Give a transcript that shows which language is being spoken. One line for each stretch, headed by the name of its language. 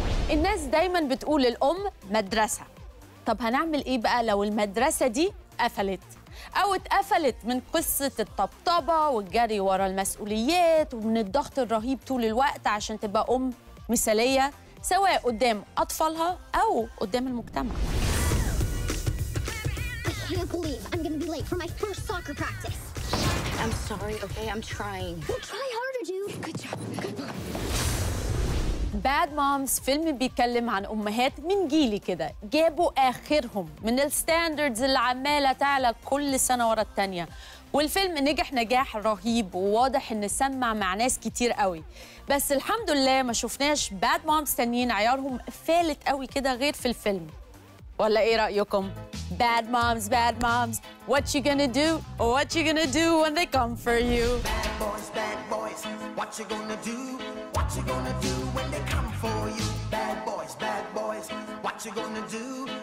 Arabic: الناس دايما بتقول الأم مدرسة. طب هنعمل إيه بقى لو المدرسة دي قفلت؟ أو اتقفلت من قصة الطبطبة والجري ورا المسؤوليات ومن الضغط الرهيب طول الوقت عشان تبقى أم مثالية سواء قدام أطفالها أو قدام المجتمع.
English: I can't believe I'm gonna be late for my first soccer practice. I'm sorry, okay? I'm trying. Well, try harder, dude. Good job. Good luck.
Arabic: باد مامز فيلم بيتكلم عن أمهات من جيلي كده جابوا آخرهم من الستاندردز اللي عمالة تعلى كل سنة ورا التانية، والفيلم نجح نجاح رهيب وواضح إن سمع مع ناس كتير قوي، بس الحمد لله ما شفناش باد مامز تانيين عيارهم فالت قوي كده غير في الفيلم. ولا إيه رأيكم؟
English: Bad moms, what you gonna do? What you gonna do when they come for you? Bad boys, what you gonna do? What you gonna do when they come for you? Bad boys, what you gonna do?